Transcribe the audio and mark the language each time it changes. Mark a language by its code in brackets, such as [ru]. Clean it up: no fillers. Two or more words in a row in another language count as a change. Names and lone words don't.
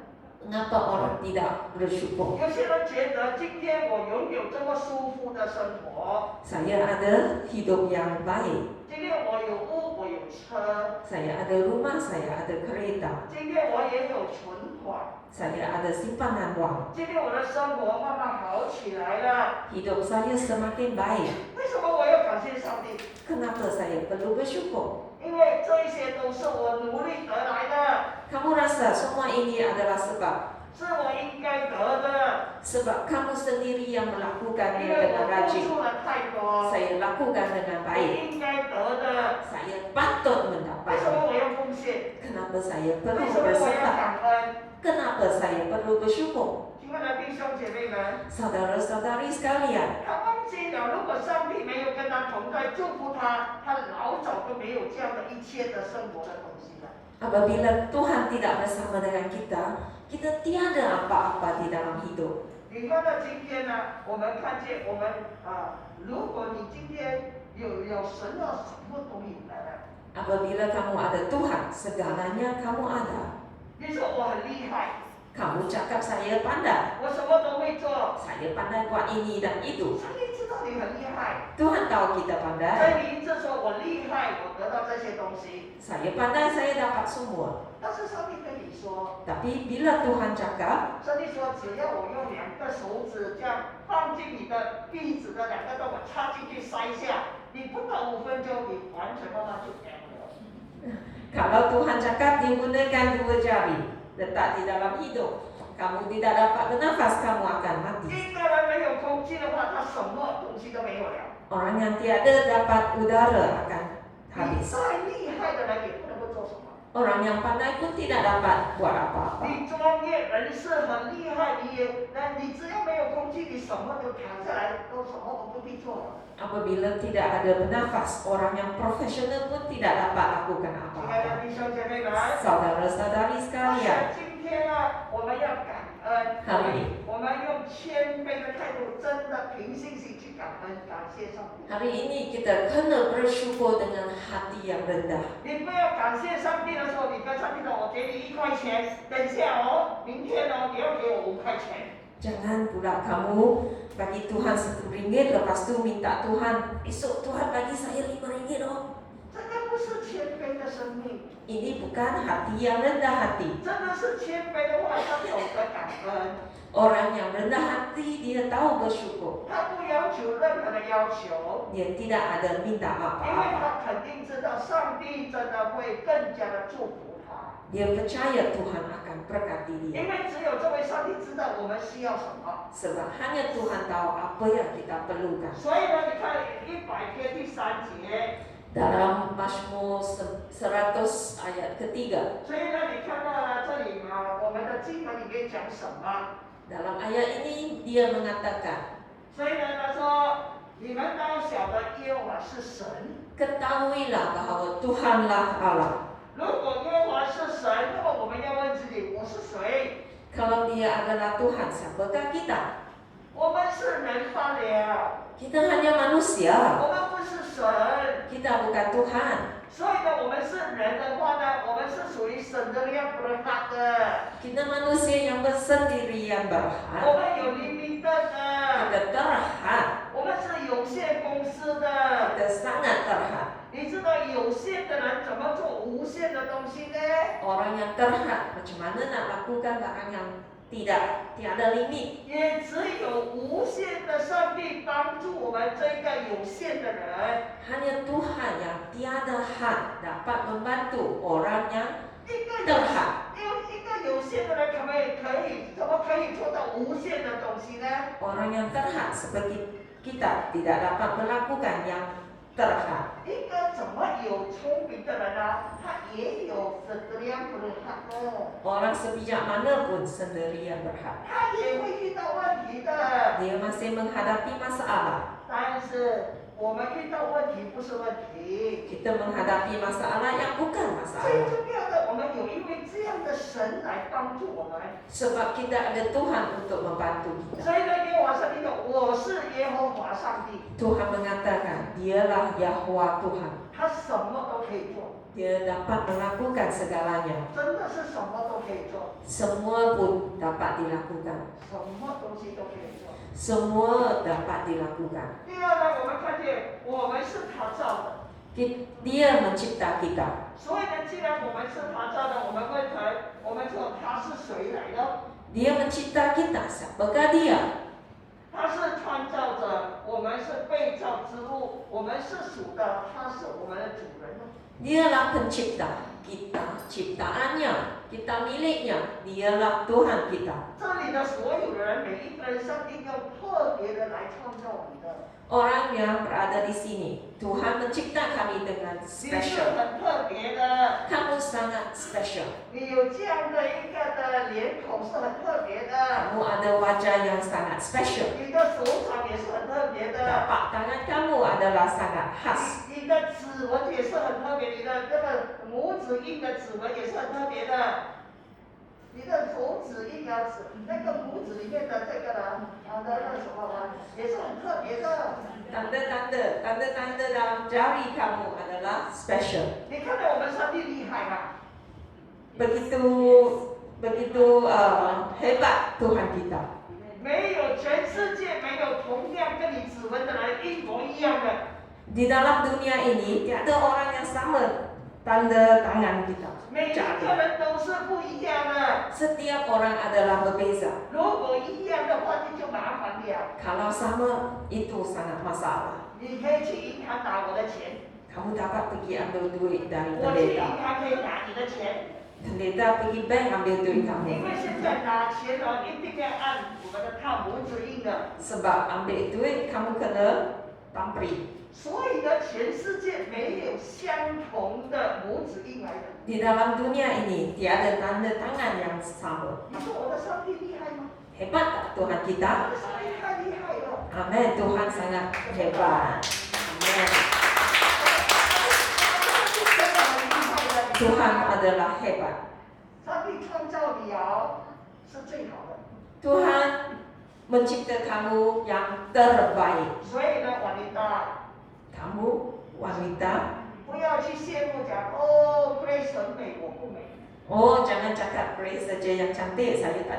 [ms] Mengapa orang tidak bersyukur? [zh] 有些人觉得今天我拥有这么舒服的生活， [ms] Saya ada hidup yang baik. [zh] 今天我有屋，我有车， [ms] Saya ada rumah, saya ada kereta. [zh] 今天我也有存款， [ms] Saya ada simpanan wang. [zh] 今天我的生活慢慢好起来了。 [ms] Hidup saya semakin baik. [zh] 为什么我要感谢上帝？ [ms] Kenapa saya perlu bersyukur? [zh] 因为这一些都是我努力得来的， [ms] Kamu rasa semua ini adalah sebab [zh] 是我应该得的， [ms] sebab kamu sendiri yang [zh] 因 [ms] melakukannya [zh] 为 [ms] dengan [zh] 我付 [ms] rajin. [zh] 出了太多， [ms] Saya lakukan dengan [zh] 我 [ms] baik. [zh] 应该得的。 [ms] Saya patut [zh] 为什 [ms] mendapat. [zh] 么我要奉献？ [ms] Kenapa saya [zh] 为 [ms] perlu [zh] 什么我要 [ms] berserah? [zh] 感恩？ [ms] Kenapa saya perlu bersyukur? [zh] 亲爱的弟兄姐妹们， [ms] Saudara-saudari sekalian, [zh] 他忘记了，如果上帝没有跟他同在，祝福他，他老早都没有这样的一切的生活的东西了。 [ms] Apabila Tuhan tidak bersama dengan kita, kita tiada apa-apa di dalam hidup. [zh] 你看到今天呢，我们看见我们如果你今天有神要什么都有了， [ms] Apabila kamu ada Tuhan, segalanya kamu ada. [zh] 你说我很厉害， [ms] Kamu cakap saya pandai, [zh] 我什么都会做， [ms] saya pandai buat ini dan itu. [zh] 上帝知道你很厉害， [ms] Tuhan tahu kita [zh] 所 [ms] pandai. [zh] 以你一直说我厉害，我得到这些东西。 [ms] Saya pandai, saya dapat semua. [zh] 但是上帝跟你说， [ms] Tapi bila Tuhan cakap, [zh] 上帝说只要我用2个手指这样放进你的鼻子的2个洞，我插进去塞下，你不到5分钟，你完全慢慢就干了。 [ms] kalau Tuhan cakap digunakan 2 jari, letak di dalam hidung, kamu tidak dapat bernafas, kamu akan mati. [zh] 一个人没有空气的话，他什么东西都没有了。 [ms] Orang yang tiada dapat udara akan [zh] 你 [ms] habis. [zh] 再厉害的人也不能够做什么。 [ms] Orang yang pandai pun tidak dapat buat apa-apa. [zh] 你专业人士很厉害，你只要没有空气，你什么都躺下来，都什么都不必做了。 [ms] Apabila tidak ada bernafas, orang yang profesional pun tidak dapat lakukan [zh] 亲爱 [ms] apa-apa. [zh] 的弟兄姐妹们， [ms] Saudara-saudari [zh] 但 [ms] sekalian, [zh] 是今天呢，我们要感恩， [ms] hari [zh] 我们用谦卑的态度，真的凭信心去感恩，感谢上帝。 [ms] hari ini kita kena bersyukur dengan hati yang rendah. [zh] 你不要感谢上帝的时候，你跟上帝说：“我给你1块钱，等一下哦，明天哦，你要给我5块钱。” [ms] Jangan pula kamu bagi Tuhan RM10, lepas tu minta Tuhan, esok Tuhan bagi saya RM5 oh. [zh] 这个不是谦卑的生命， [ms] Ini bukan hati yang rendah hati. [zh] 真的是谦卑的话，他懂得感恩， [ms] Orang yang rendah hati, dia tahu bersyukur. [zh] 他不要求任何的要求， [ms] Dia tidak ada minta [zh] 因为 [ms] apa-apa. [zh] 他肯定知道上帝真的会更加的祝福他， [ms] Dia percaya Tuhan akan berkati [zh] 因 [ms] dia. [zh] 为只有这位上帝知道我们需要什么。 [ms] Sebab hanya Tuhan tahu apa yang kita perlukan. [zh] 所以呢，你看100篇第3节， [ms] Dalam Mazmur 100 ayat ketiga, [zh] 所以呢，你看到了这里嘛，我们的经文里面讲什么？ [ms] dalam ayat ini dia mengatakan, [zh] 所以呢，他说：“你们当晓得耶和华是神。 [ms] ketahuilah bahawa Tuhanlah Allah. [zh] 如果耶和华是神，那么我们要问自己：我是谁？ [ms] Kalau dia adalah Tuhan, siapakah kita? [zh] 我们是人罢了， [ms] Kita hanya manusia. [zh] 我们不是神。 [ms] Kita bukan Tuhan. [zh] 所以呢，我们是人的话呢，我们是属于神的量berhak的， [ms] Kita manusia yang bersendirian [zh] 我 [ms] berhak. [zh] 们有limited 的， [ms] Kita terhad. [zh] 我们是有限公司的。 [ms] Kita sangat terhad. [zh] 你知道有限的人怎么做无限的东西呢？ [ms] Orang yang terhad, macam mana nak lakukan barang yang tiada limit. [zh] 也只有无限的上帝帮助我们这个有限的人。 [ms] Hanya Tuhan yang tiada had dapat membantu orang yang [zh] 一个有 [ms] terhad. [zh] 一个有限的人怎么可以做到无限的东西呢？ [ms] Orang yang terhad seperti kita tidak dapat melakukan yang terhad. [zh] 一个怎么有聪明的人呢？他也有这样不好的， [ms] Orang sebijak mana pun sendirian berhad. [zh] 他也会遇到问题的。 [ms] Dia masih menghadapi masalah. [zh] 但是我们遇到问题不是问题， [ms] Kita menghadapi masalah yang bukan [zh] 最 [ms] masalah. [zh] 重要的，我们有一位这样的神来帮助我们。 [ms] Sebab kita ada Tuhan untuk membantu kita. [zh] 所以呢，耶和华上帝说：“我是耶和华上帝。” [ms] Tuhan mengatakan, dialah Yahweh Tuhan. [zh] 他什么都可以做， [ms] Dia dapat melakukan segalanya. [zh] 真的是什么都可以做， [ms] Semua pun dapat dilakukan. [zh] 什么东西都可以做。 [ms] Semua dapat dilakukan. [zh] 第二呢，我们看见我们是他造的， [ms] Dia mencipta kita. [zh] 所以呢，既然我们是他造的，我们说他是谁来的？ [ms] Dia mencipta kita. Siapakah dia? [zh] 他是创造者，我们是被造之物，我们是属的，他是我们的主人。 [ms] Dialah pencipta kita, ciptaannya, kita miliknya. Dialah Tuhan kita. [zh] 这里的所有的人，每一个人，上帝要特别的来创造你的， [ms] Orang yang berada di sini, Tuhan mencipta kami dengan [zh] 你是 [ms] special. [zh] 很特别的。 [ms] Kamu sangat special. [zh] 你有这样的一个的脸孔是很特别的， [ms] Kamu ada wajah yang sangat special. [zh] 你的手掌也是很特别的， [ms] Tapak tangan kamu adalah sangat khas. [zh] 你的指纹也是很特别，你的这个拇指指印的指纹也是很特别的。你的手指印啊，那个拇指里面的这个呢，那什么呢，也是很特别的。 [ms] Tanda-tanda dalam jari kamu adalah special. [zh] 你看到我们上帝厉害吗？ [ms] Begitu hebat Tuhan kita. [zh] 没有，全世界没有同样跟你指纹的人一模一样的。 [ms] Di dalam dunia ini tiada orang yang sama tanda tangan kita. [zh] 每一个人都是不一样的。 [ms] Setiap orang adalah berbeza. [zh] 如果一样的话，你就麻烦了。 [ms] Kalau sama itu sangat masalah. [zh] 你可以去银行拿我的钱， [ms] Kamu dapat pergi ambil duit dari [zh] 我去银 [ms] pendeta. [zh] 行可以拿你的钱。 [ms] Pendeta pergi bank ambil duit [zh] 因 [ms] kamu. [zh] 为现在拿钱呢，一定要按我们的套拇指印的。 [ms] Sebab ambil duit kamu kena tampri. [zh] 所以呢，全世界没有相同的拇指印来的。 [ms] Di dalam dunia ini tiada tanda tangan yang sama. [zh] 你说我的上帝厉害吗？ [ms] Hebat tak Tuhan [zh] 我 [ms] kita? [zh] 的上帝太厉害了。 [ms] Amin. Tuhan sangat hebat. Amin. [zh] 真的很厉害的。 [ms] Tuhan adalah hebat. [zh] 上帝创造鸟是最好的。 [ms] Tuhan mencipta kamu yang terbaik. [zh] 所以呢，瓦琳达， [ms] Kamu wanita. [zh] 不要去羡慕讲哦，Grace 很美，我不美。 [ms] Oh, jangan cakap Grace saja yang cantik, saya tak